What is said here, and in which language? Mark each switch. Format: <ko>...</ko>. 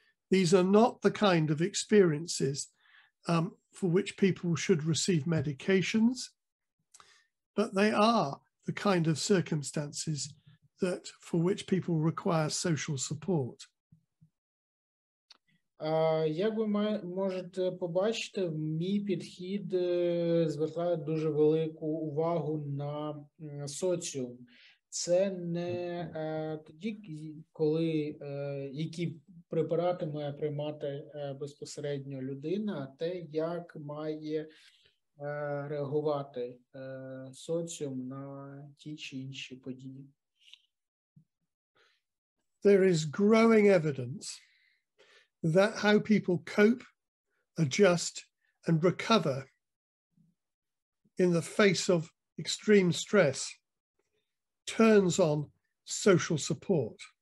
<en>These are not the kind of experiences for which people should receive medications, but they are the kind of circumstances for which people require social support.</en> <uk>Як ви можете побачити, мій підхід звертає дуже велику увагу на соціум. Це не тоді, коли які препарати має приймати безпосередньо людина, а те, як має реагувати соціум на ті чи інші події.</uk> <en>There is growing evidence that how people cope, adjust, and recover in the face of extreme stress turns on social support.</en>